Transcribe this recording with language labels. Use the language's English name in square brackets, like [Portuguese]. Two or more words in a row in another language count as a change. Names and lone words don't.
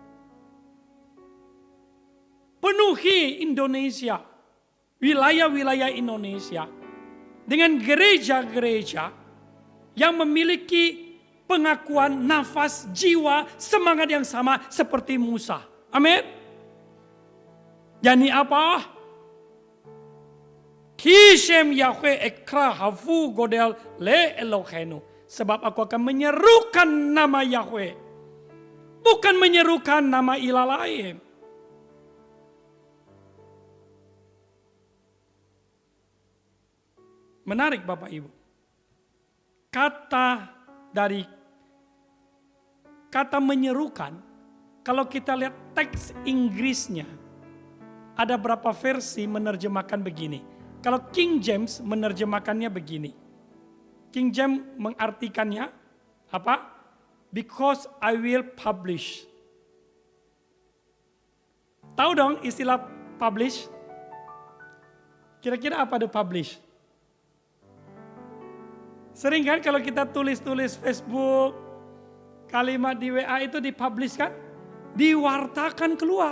[Indonesian] Penuhi Indonesia, wilayah-wilayah Indonesia dengan gereja-gereja yang memiliki pengakuan, nafas, jiwa, semangat yang sama seperti Musa. Amin. Yani apa? [Hebrew] כי שם יהוה אקרא הבו גדל לאלהינו. [Indonesian] Sebab aku akan menyerukan nama Yahweh. Bukan menyerukan nama ilah lain. Menarik Bapak Ibu. Kata menyerukan, kalau kita lihat teks Inggrisnya, ada berapa versi menerjemahkan begini. Kalau King James menerjemahkannya begini. King James mengartikannya apa? [English] Because I will publish. [Indonesian] Tahu dong istilah publish? Kira-kira apa itu publish? Sering kan kalau kita tulis-tulis Facebook, kalimat di WA itu dipublish kan? Diwartakan keluar.